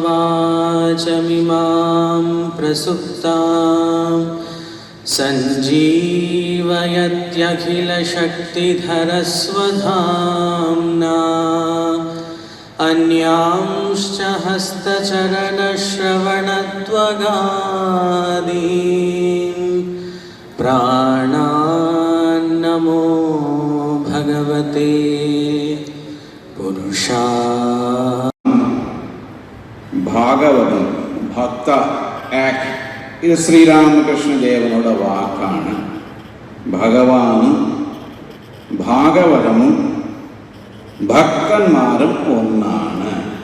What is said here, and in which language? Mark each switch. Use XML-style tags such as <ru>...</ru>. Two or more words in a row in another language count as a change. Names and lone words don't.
<sa>वाचमिमां प्रसुप्तां सञ्जीवयत्यखिलशक्तिधरस्वधाम्ना अन्यांश्च हस्तचरणश्रवणत्वगादीन् प्राणान्नमो भगवते पुरुषा</sa> <ml>ഭാഗവതം ഭക്ത ആക്ട് ഇത് ശ്രീരാമകൃഷ്ണദേവനുടെ വാക്കാണ്. ഭഗവാനും ഭാഗവതമും ഭക്തന്മാരും ഒന്നാണ്.</ml>